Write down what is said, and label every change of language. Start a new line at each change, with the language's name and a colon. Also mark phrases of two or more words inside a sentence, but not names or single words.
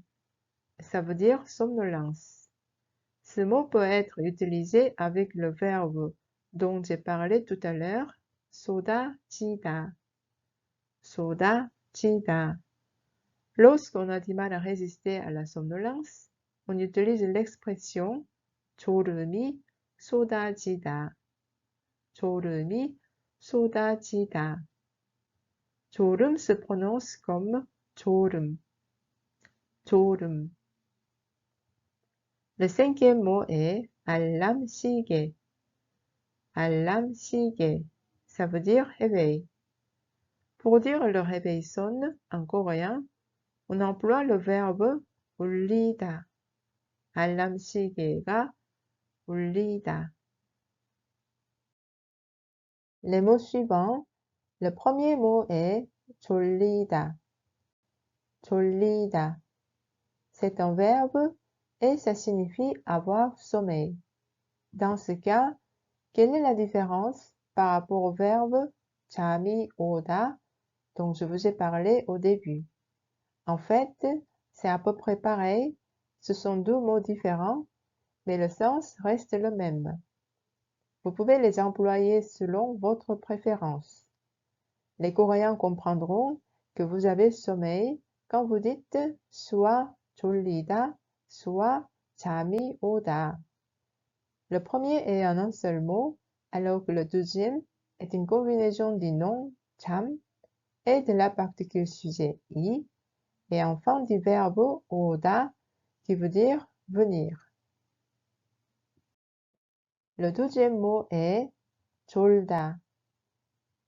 French: Ça veut dire somnolence. Ce mot peut être utilisé avec le verbe dont j'ai parlé tout à l'heure,
Korean: 쏟아지다. 쏟아지다.
French: Lorsqu'on a du mal à résister à la somnolence, on utilise l'expression
Korean: 졸음이 쏟아지다. 졸음이 쏟아지다.
French: 졸음 se prononce comme 졸음.
Korean: 졸음.
French: Le cinquième mot est 알람시계.
Korean: 알람시계.
French: Ça veut dire réveil. Pour dire le réveil sonne en coréen, on emploie le verbe 울리다.
Korean: 알람시계가 울리다.
French: Les mots suivants. Le premier mot est 졸리다.
Korean: 졸리다.
French: C'est un verbe et ça signifie avoir sommeil. Dans ce cas, quelle est la différence par rapport au verbe
Korean: 잠이 오다
French: dont je vous ai parlé au début? En fait, c'est à peu près pareil. Ce sont deux mots différents, mais le sens reste le même. Vous pouvez les employer selon votre préférence. Les Coréens comprendront que vous avez sommeil quand vous dites soit 졸리다, soit
Korean: 잠이 오다.
French: Le premier est en un seul mot, alors que le deuxième est une combinaison du nom 잠 et de la particule sujet i, et enfin du verbe 오다 qui veut dire venir. Le deuxième mot est 졸다.